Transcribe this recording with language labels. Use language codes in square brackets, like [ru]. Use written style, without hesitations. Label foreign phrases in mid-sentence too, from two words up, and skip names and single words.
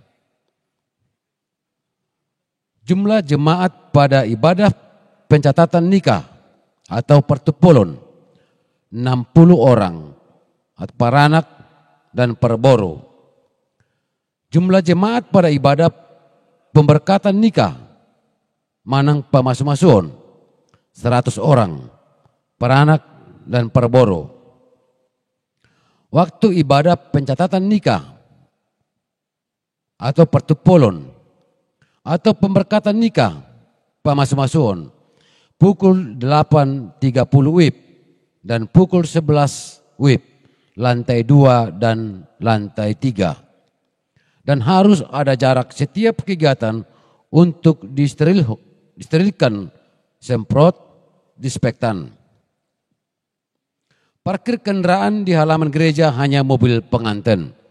[id] Jumlah jemaat pada ibadah pencatatan nikah atau pertupulon 60 orang, paranak dan perboro. Jumlah jemaat pada ibadah pemberkatan nikah [bbc] manang pamasumasuon [id] 100 orang, paranak dan perboro. Waktu ibadah pencatatan nikah atau pertupulon atau pemberkatan nikah pamasumasuon pukul 8.30 WIB dan pukul 11 WIB lantai 2 dan lantai 3. Dan harus ada jarak setiap kegiatan untuk disterilkan semprot disinfektan. Parkir kendaraan di halaman gereja hanya mobil pengantin.